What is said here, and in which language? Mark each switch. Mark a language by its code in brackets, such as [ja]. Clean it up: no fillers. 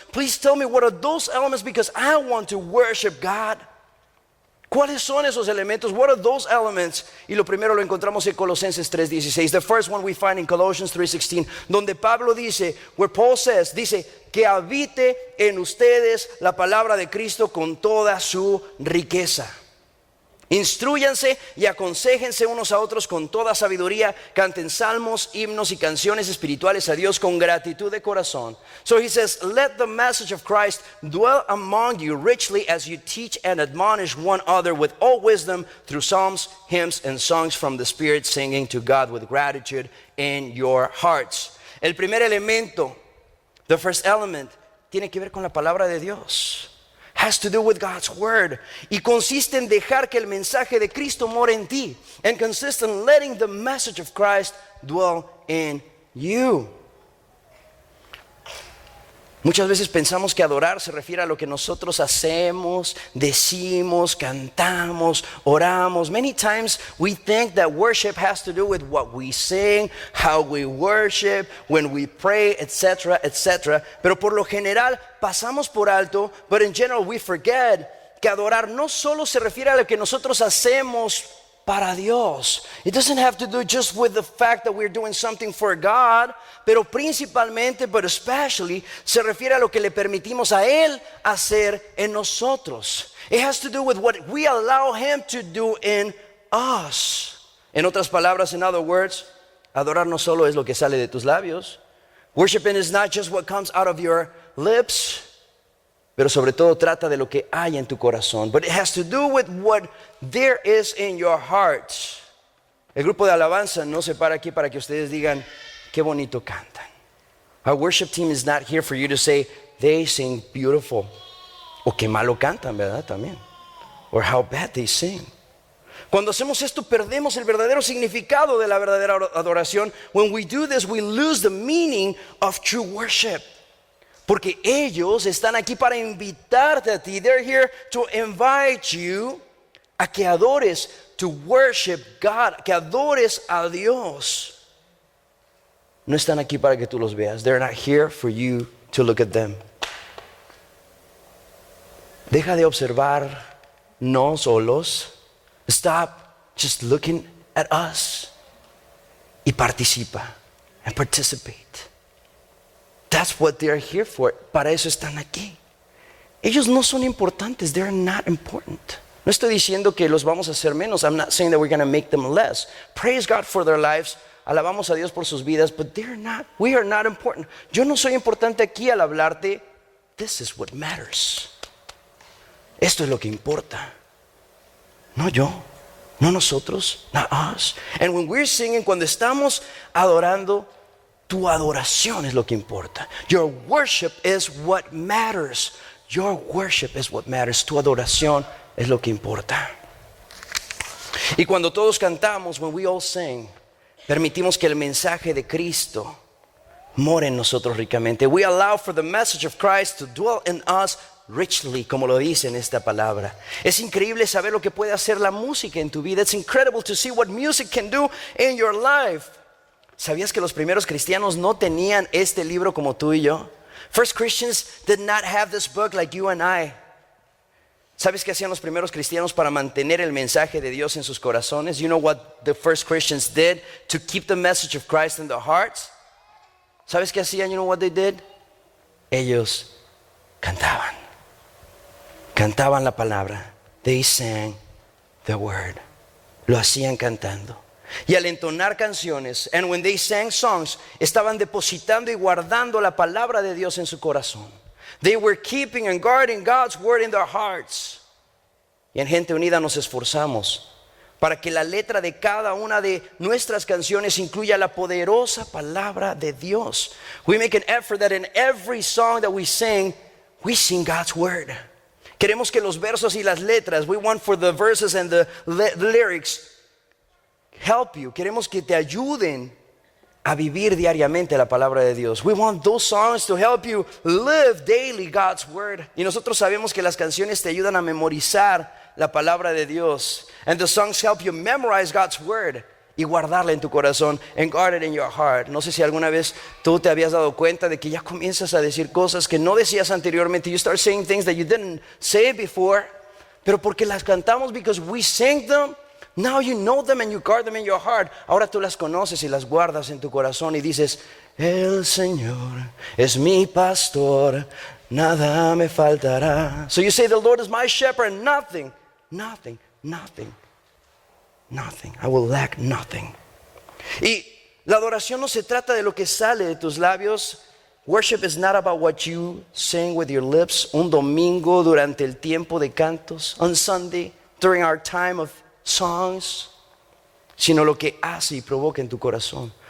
[en] Please tell me what are those elements because I want to worship God. [es] ¿Cuáles son esos elementos? [en] What are those elements? [es] Y lo primero lo encontramos en Colosenses 3:16. [en] The first one we find in Colossians 3:16, [es] donde Pablo dice, [en] where Paul says, [es] dice, que habite en ustedes la palabra de Cristo con toda su riqueza. Instrúyanse y aconséjense unos a otros con toda sabiduría, canten salmos, himnos y canciones espirituales a Dios con gratitud de corazón. [en] So he says, let the message of Christ dwell among you richly as you teach and admonish one another with all wisdom through psalms, hymns and songs from the Spirit, singing to God with gratitude in your hearts. [es] El primer elemento, [en] the first element, [es] tiene que ver con la palabra de Dios. [en] Has to do with God's word. [es] Y consiste en dejar que el mensaje de Cristo more en ti. [en] And consists in letting the message of Christ dwell in you. [es] Muchas veces pensamos que adorar se refiere a lo que nosotros hacemos, decimos, cantamos, oramos. [en] Many times we think that worship has to do with what we sing, how we worship, when we pray, etc., etc. [es] Pero por lo general pasamos por alto, [en] but in general we forget [es] que adorar no solo se refiere a lo que nosotros hacemos para Dios. [en] It doesn't have to do just with the fact that we're doing something for God, [es] pero principalmente, [en] but especially, [es] se refiere a lo que le permitimos a Él hacer en nosotros. [en] It has to do with what we allow Him to do in us. [es] En otras palabras, [en] in other words, [es] adorar no solo es lo que sale de tus labios. [en] Worshiping is not just what comes out of your lips, [es] pero sobre todo trata de lo que hay en tu corazón. [en] But it has to do with what there is in your heart. [es] El grupo de alabanza no se para aquí para que ustedes digan, qué bonito cantan. [en] Our worship team is not here for you to say, they sing beautiful. [es] O qué malo cantan, ¿verdad? También. [en] Or how bad they sing. [es] Cuando hacemos esto, perdemos el verdadero significado de la verdadera adoración. [en] When we do this, we lose the meaning of true worship. [es] Porque ellos están aquí para invitarte a ti. [en] They're here to invite you [es] a que adores, [en] to worship God, [es] que adores a Dios. No están aquí para que tú los veas. [en] They're not here for you to look at them. [es] Deja de observarnos solos. [en] Stop just looking at us. [es] Y participa. [en] And participate. That's what they're here for. [es] Para eso están aquí. Ellos no son importantes. [en] They're not important. [es] No estoy diciendo que los vamos a hacer menos. [en] I'm not saying that we're going to make them less. Praise God for their lives. [es] Alabamos a Dios por sus vidas. [en] But they're not. We are not important. [es] Yo no soy importante aquí al hablarte. [en] This is what matters. [es] Esto es lo que importa. No yo, no nosotros, [en] not us. And when we're singing, [es] cuando estamos adorando, tu adoración es lo que importa. [en] Your worship is what matters. Your worship is what matters. [es] Tu adoración es lo que importa. Y cuando todos cantamos, [en] when we all sing, [es] permitimos que el mensaje de Cristo more en nosotros ricamente. [en] We allow for the message of Christ to dwell in us richly, [es] como lo dice en esta palabra. Es increíble saber lo que puede hacer la música en tu vida. [en] It's incredible to see what music can do in your life. [es] ¿Sabías que los primeros cristianos no tenían este libro como tú y yo? [en] First Christians did not have this book like you and I. [es] ¿Sabes qué hacían los primeros cristianos para mantener el mensaje de Dios en sus corazones? [en] You know what the first Christians did to keep the message of Christ in their hearts? [es] ¿Sabes qué hacían? [en] You know what they did? [es] Ellos cantaban. Cantaban la palabra. [en] They sang the word. [es] Lo hacían cantando. Y al entonar canciones, [en] and when they sang songs, [es] estaban depositando y guardando la palabra de Dios en su corazón. [en] They were keeping and guarding God's word in their hearts. [es] Y en Gente Unida nos esforzamos para que la letra de cada una de nuestras canciones incluya la poderosa palabra de Dios. [en] We make an effort that in every song that we sing God's word. [es] Queremos que los versos y las letras, [en] we want for the verses and the lyrics help you. [es] Queremos que te ayuden a vivir diariamente la palabra de Dios. [en] We want those songs to help you live daily God's word. [es] Y nosotros sabemos que las canciones te ayudan a memorizar la palabra de Dios. [en] And the songs help you memorize God's word [es] y guardarla en tu corazón, [en] and guard it in your heart. [es] No sé si alguna vez tú te habías dado cuenta de que ya comienzas a decir cosas que no decías anteriormente. [en] You start saying things that you didn't say before, [es] pero porque las cantamos, [en] because we sing them. Now you know them and you guard them in your heart. [es] Ahora tú las conoces y las guardas en tu corazón y dices: el Señor es mi pastor, nada me faltará. [en] So you say, the Lord is my shepherd, and nothing, I will lack nothing. [es] Y la adoración no se trata de lo que sale de tus labios. [en] Worship is not about what you sing with your lips. [es] Un domingo durante el tiempo de cantos, [en] on Sunday during our time of songs, [es] sino lo que hace y provoca en tu corazón.